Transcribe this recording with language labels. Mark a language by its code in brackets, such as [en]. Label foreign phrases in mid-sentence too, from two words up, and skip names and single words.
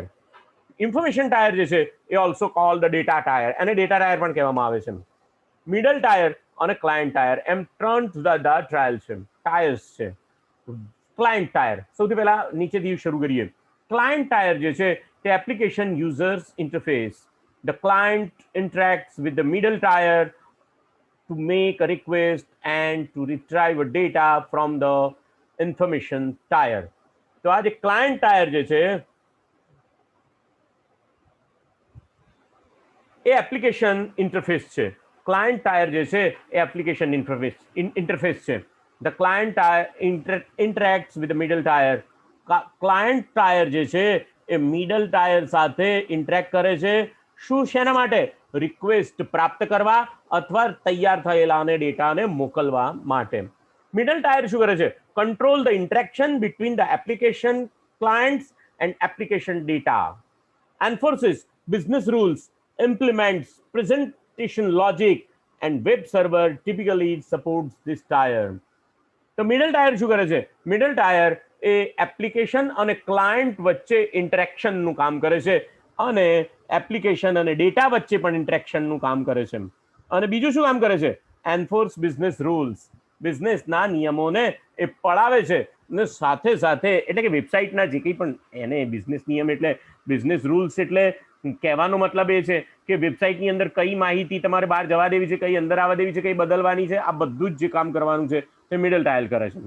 [en] information tier [gu] જે છે એ [en] also called the data tier, [gu] એને [en] data tier [gu] પણ કહેવામાં આવે છે. [en] middle tier [gu] અને [en] client tier [gu] એમ 3 જુદા જુદા ટાયર્સ છે. [en] client tier [gu] સૌથી પહેલા નીચેથી શરૂ કરીએ. [en] client tier [gu] જે છે તે [en] application users interface. The client interacts with the middle tier to make a request and to retrieve data from the information tier. [gu] તો આ જે [en] client tier [gu] જે છે એ [en] application interface [gu] છે. [en] client tier [gu] જે છે એ [en] application interface [gu] છે. [en] The client tier interacts with the middle tier. client tier [gu] જે છે એ [en] middle tier [gu] સાથે ઇન્ટરેક્ટ કરે છે. શું? શેના માટે? રિક્વેસ્ટ પ્રાપ્ત કરવા અથવા તૈયાર થયેલા ડેટાને મોકલવા માટે. [en] middle tier [gu] શું કરે છે? [en] control the interaction between the application clients and application data, enforces business rules, implements presentation logic, and web server typically supports this tier. [gu] તો [en] middle tier [gu] શું કરે છે? [en] middle tier [gu] એ એપ્લિકેશન અને ક્લાયન્ટ વચ્ચે ઇન્ટરેક્શનનું કામ કરે છે અને એપ્લિકેશન અને ડેટા વચ્ચે પણ ઇન્ટરેક્શનનું કામ કરે છે. અને બીજું શું કામ કરે છે? [en] enforce business rules, [gu] બિઝનેસના નિયમોને એ પડાવે છે ને સાથે સાથે એટલે કે વેબસાઇટના જે કંઈ પણ એને બિઝનેસ નિયમ એટલે [en] business rules [gu] એટલે કહેવાનો મતલબ એ છે કે વેબસાઇટની અંદર કઈ માહિતી તમારે બહાર જવા દેવી છે, કઈ અંદર આવવા દેવી છે, કઈ બદલવાની છે, આ બધું જ જે કામ કરવાનું છે તે [en] middle tier [gu] કરે છે.